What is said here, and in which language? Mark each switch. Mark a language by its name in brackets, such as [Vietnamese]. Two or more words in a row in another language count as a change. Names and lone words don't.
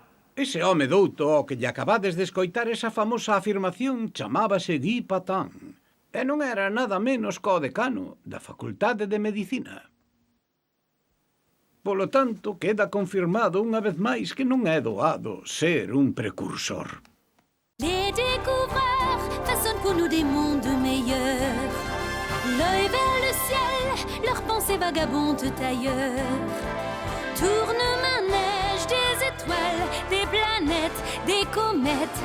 [Galician] Ese home douto ao que lle acabades de escoitar esa famosa afirmación chamábase Guy Patin. E non era nada menos co decano da Facultade de Medicina. Polo tanto, queda confirmado unha vez máis que non é doado ser un precursor. [French] Les découvreurs façonnent pour nous des mondes meilleurs. L'œil vers le ciel, leurs pensées vagabondent ailleurs. Tourne-manège des étoiles, des planètes, des comètes.